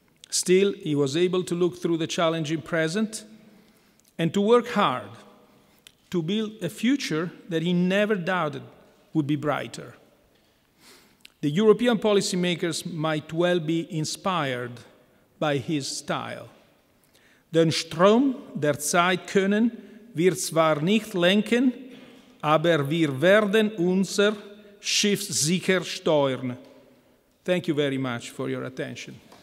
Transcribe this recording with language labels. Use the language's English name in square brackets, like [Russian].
[English] Still, he was able to look through the challenging present and to work hard to build a future that he never doubted would be brighter. The European policymakers might well be inspired by his style. [German] Den Strom der Zeit können wir zwar nicht lenken, aber wir werden unser Schiff sicher steuern. [English] Thank you very much for your attention.